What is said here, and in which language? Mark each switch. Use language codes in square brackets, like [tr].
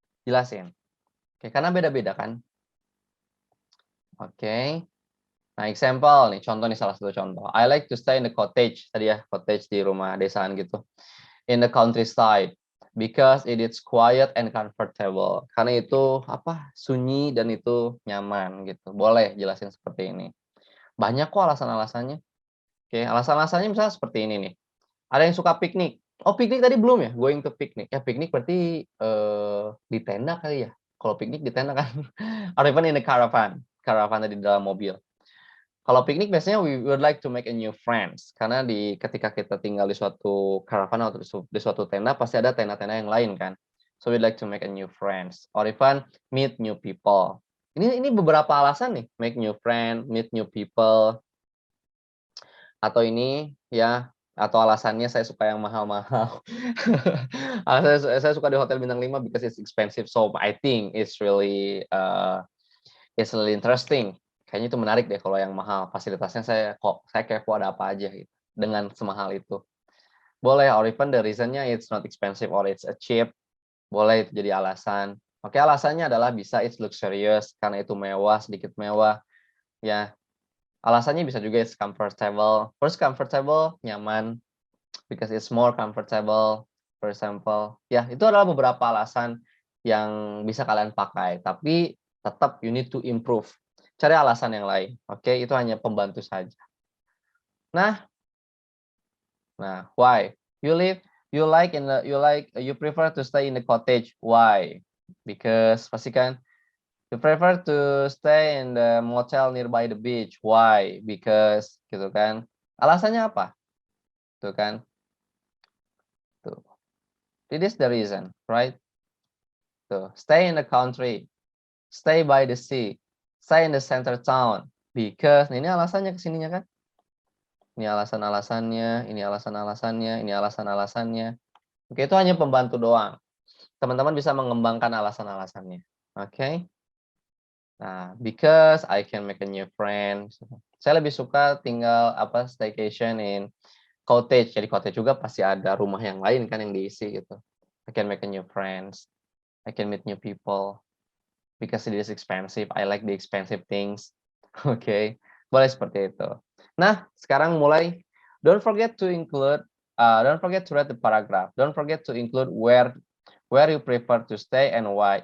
[id] Jelasin. Oke, karena beda-beda kan. Oke. Nah, example nih, contoh nih, salah satu contoh. [en] I like to stay in the cottage, [id] tadi ya, cottage di rumah desaan gitu. [en] In the countryside, because it is quiet and comfortable. [id] Karena itu sunyi dan itu nyaman gitu. Boleh jelasin seperti ini. Banyak kok alasan-alasannya. Oke, alasan-alasannya misalnya seperti ini nih. Ada yang suka piknik. Oh, piknik tadi belum ya? [en] Going to picnic. [id] Ya, piknik berarti di tenda kali ya. Kalau piknik di tenda kan. [en] Or even in the caravan. [id] Caravan tadi di dalam mobil. Kalau piknik biasanya [en] we would like to make a new friends, [id] karena ketika kita tinggal di suatu caravan atau di suatu tenda pasti ada tenda-tenda yang lain kan. [en] So we'd like to make a new friends or even meet new people. [id] Ini beberapa alasan nih, [en] make new friend, meet new people. [id] Atau ini ya, atau alasannya saya suka yang mahal-mahal. Saya suka di hotel bintang 5 [en] because it's expensive, so I think it's really interesting. [id] Kayaknya itu menarik deh kalau yang mahal. Fasilitasnya saya kepo ada apa aja gitu dengan semahal itu. [en] Boleh, or even the reasonnya it's not expensive or it's a cheap. [id] Boleh itu jadi alasan. Oke, alasannya adalah bisa [en] it's luxurious [id] karena itu mewah, sedikit mewah. Ya. Alasannya bisa juga [en] it's comfortable. First, comfortable, nyaman because it's more comfortable, for example. [id] Ya, itu adalah beberapa alasan yang bisa kalian pakai, tapi tetap [en] you need to improve. [id] Cari alasan yang lain. Oke, itu hanya pembantu saja. [en] Nah, why? You prefer to stay in the cottage. Why? Because [id] pasti kan [en] you prefer to stay in the motel nearby the beach. Why? Because [id] gitu kan. Alasannya apa? Tuh kan. Tuh. [en] It is the reason, right? Tuh, stay in the country. Stay by the sea. Stay in the center town because [id] ini alasannya kesininya kan. Ini alasan-alasannya, ini alasan-alasannya, ini alasan-alasannya. Oke, itu hanya pembantu doang. Teman-teman bisa mengembangkan alasan-alasannya. Oke. [en] Nah, because I can make a new friend. [id] Saya lebih suka tinggal [en] staycation in cottage. [id] Jadi cottage juga pasti ada rumah yang lain kan yang diisi gitu. [en] I can make a new friends. I can meet new people. Because it is expensive. I like the expensive things. Oke, boleh seperti itu. Nah, [id] sekarang mulai. [en] Don't forget to read the paragraph. Don't forget to include where you prefer to stay and why.